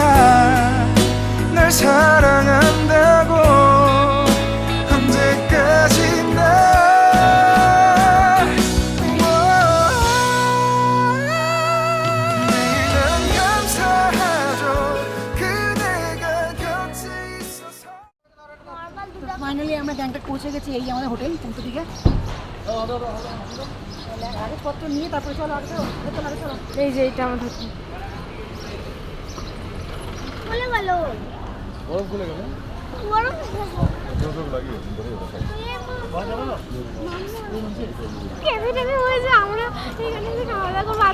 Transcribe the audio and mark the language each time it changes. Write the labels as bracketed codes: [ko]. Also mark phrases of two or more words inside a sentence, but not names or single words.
[ko] 널 사랑한다고. 언제까지나 매일은 감사하죠 그대가 곁에 있어서. [bn] ফাইনালি আমরা গ্যাংটক পৌঁছে গেছি। এই আমাদের হোটেল পৌঁছে দিকে কাগজপত্র নিয়ে তারপরে চলো আগে চলো আগে চলো। এই যে এটা আমার হোটেল। বরফ খুলে গেল আমরা এখানে খাওয়া দাওয়া করবো।